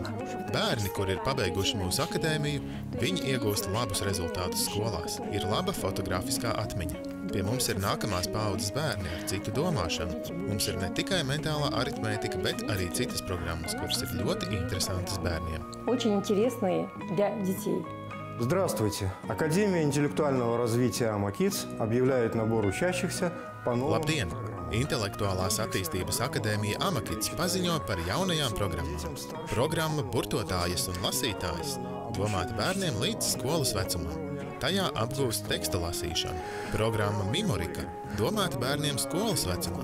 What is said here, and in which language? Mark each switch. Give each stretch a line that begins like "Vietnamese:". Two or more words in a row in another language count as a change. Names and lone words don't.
Latvian: Bērni, kur ir pabeiguši mūsu akadēmiju, viņi iegūst labus rezultātus skolās, ir laba fotografiskā atmiņa. Pie mums ir nākamās paaudzes bērni ar citu domāšanu. Mums ir ne tikai mentālā aritmētika, bet arī citas programmas, kuras ir ļoti interesantas bērniem.
Russian: Очень интересные для детей. Здравствуйте! Академия интеллектуального развития AMAKIDS объявляет набор учащихся по новым
Latvian: Labdien!
Russian: программам.
Latvian: Intelektuālās attīstības akadēmija Amakits paziņo par jaunajām programmām. Programma Burtotājas un lasītājas domāta bērniem līdz skolas vecumam. Tajā apgūst teksta lasīšanu. Programma Mimorika domāta bērniem skolas vecumā.